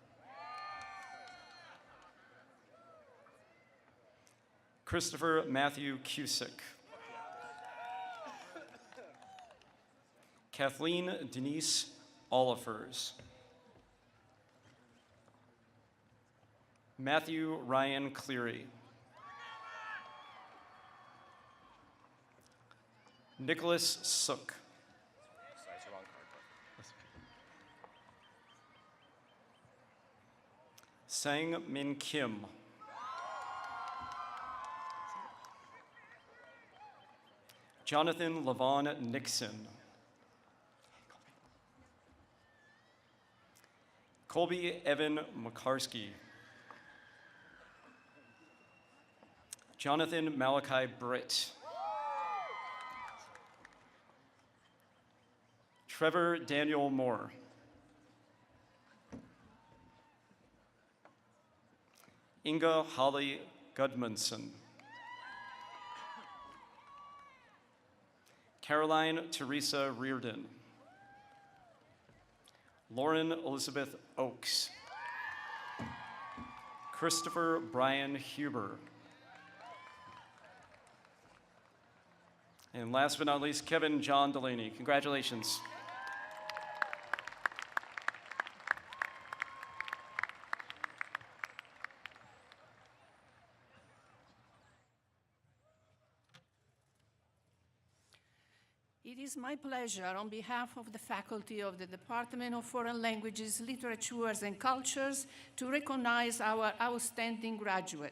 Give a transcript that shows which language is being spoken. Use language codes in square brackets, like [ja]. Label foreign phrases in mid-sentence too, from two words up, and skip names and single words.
[en] Christopher Matthew Cusick. Kathleen Denise Olifers. Matthew Ryan Cleary. Nicholas Sook. Sang Min Kim. Jonathan Levon Nixon. Colby Evan McCarthy. Jonathan Malachi Britt. Trevor Daniel Moore. Inga Holly Gudmundson. Caroline Teresa Reardon. Lauren Elizabeth Oakes. Christopher Brian Huber. And last but not least, Kevin John Delaney. Congratulations. It is my pleasure, on behalf of the faculty of the Department of Foreign Languages, Literatures, and Cultures, to recognize our outstanding graduate.